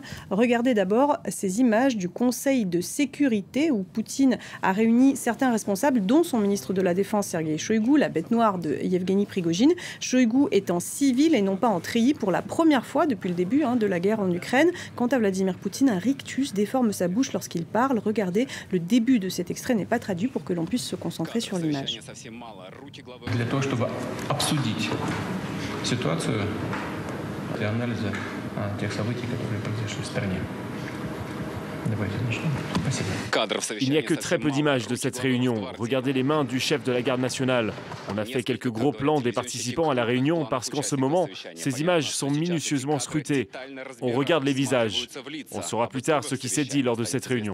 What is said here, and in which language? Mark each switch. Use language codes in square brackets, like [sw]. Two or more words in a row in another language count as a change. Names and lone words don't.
[fr] Regardez d'abord ces images du Conseil de sécurité où Poutine a réuni certains responsables, dont son ministre de la Défense, Sergueï Shoïgu, la bête noire de Yevgeny Prigojine. Shoïgu est en civil et non pas en treillis pour la première fois depuis le début de la guerre en Ukraine. Quant à Vladimir Poutine, un rictus déforme sa bouche lorsqu'il parle. Regardez, le début de cet extrait n'est pas traduit pour que l'on puisse se concentrer sur l'image. [ru] Для того, чтобы обсудить ситуацию и анализа тех событий, которые произошли в стране. [fr] Il n'y a que très peu d'images de cette réunion. Regardez les mains du chef de la garde nationale. On a fait quelques gros plans des participants à la réunion parce qu'en ce moment, ces images sont minutieusement scrutées. On regarde les visages. On saura plus tard ce qui s'est dit lors de cette réunion.